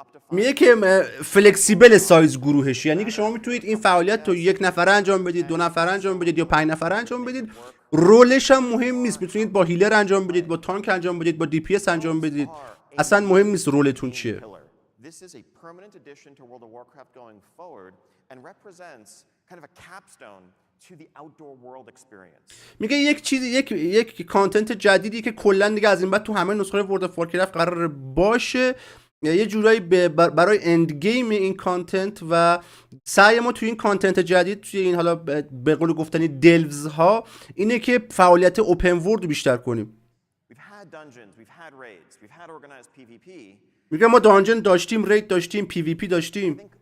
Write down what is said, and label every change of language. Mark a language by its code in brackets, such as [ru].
[fa] میگه که فلکسیبل سایز گروهش، یعنی که شما میتونید این فعالیت تو 1 نفره انجام بدید، 2 نفره انجام بدید یا 5 نفره انجام بدید. رولش هم مهم نیست، میتونید با هیلر انجام بدید، با تانک انجام بدید، با دی پی اس انجام بدید. اصلا مهم نیست رولتون چیه. [en] This is a permanent addition to World of Warcraft going forward and represents kind of a capstone to the outdoor world experience. [fa] میگه یک کانتنت جدیدی که کلا دیگه از این بعد تو همه نسخه ورلد اف وارکرافت قرار باشه، یه جورایی برای اند گیم این کانتنت. و سعی ما تو این کانتنت جدید، توی این حالا به قول گفتنی دلوز ها، اینه که فعالیت اوپن ورلد رو بیشتر کنیم. [en] We've had dungeons, we've had raids, we've had organized PvP. [fa] میگه ما دانجن داشتیم، رید داشتیم، پی وی پی داشتیم.